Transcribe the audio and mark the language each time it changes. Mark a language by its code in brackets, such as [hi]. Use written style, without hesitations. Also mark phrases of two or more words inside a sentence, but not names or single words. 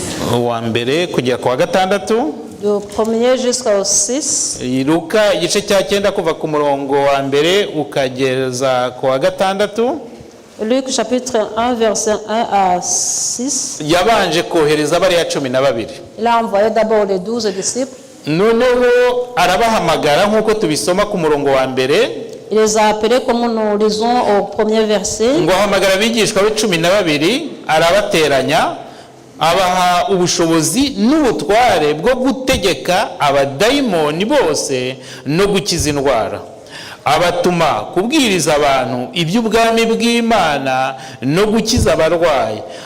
[rw] wa mbere kugera ku wa 6, [fr] du 1er jusqu'au 6, [rw] Luka igice cya 9 kuva ku murongo wa mbere ukageza ku wa 6, [fr] Luc chapitre 1, verset 1 à 6, [rw] yabanje kohereza bariya 12. [fr] il a envoyé d'abord les 12 disciples. [rw] Noneho arabahamagara nk'uko tubisoma ku murongo wa mbere, [fr] Il les a appelés comme nous lisons au premier verset. [rw] ngo ahamagara abigishwa be 12, arabateranya, abaha ubushobozi n'ubutware bwo gutegeka abadayimoni bose no gukiza indwara. Abatuma kubwiriza abantu iby'ubwami bw'Imana no gukiza abarwayi.